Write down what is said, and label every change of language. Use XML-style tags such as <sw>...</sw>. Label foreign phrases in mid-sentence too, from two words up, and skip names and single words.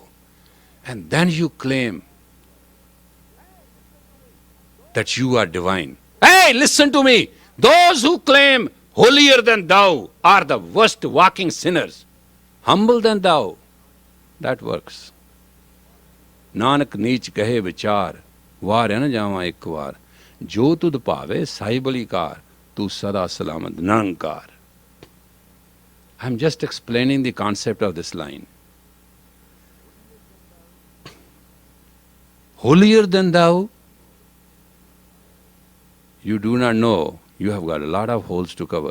<en>And then you claim that you are divine. Hey, listen to me. Those who claim holier than thou are the worst walking sinners. Humble than thou, that works.</en> <pa>ਨਾਨਕ ਨੀਚ ਕਹੈ ਵੀਚਾਰ, ਵਾਰ ਹੈ ਨਾ ਜਾਵਾ ਏਕ ਵਾਰ. ਜੋ ਤੁਧ ਪਾਵੈ ਸਾਹਿਬਲੀ ਕਾਰ, ਤੂ ਸਦਾ ਸਲਾਮਤ ਨਿਰੰਕਾਰ.</pa> <en>I'm just explaining the concept of this line. Holier than thou, you do not know, you have got a lot of holes to cover.</en>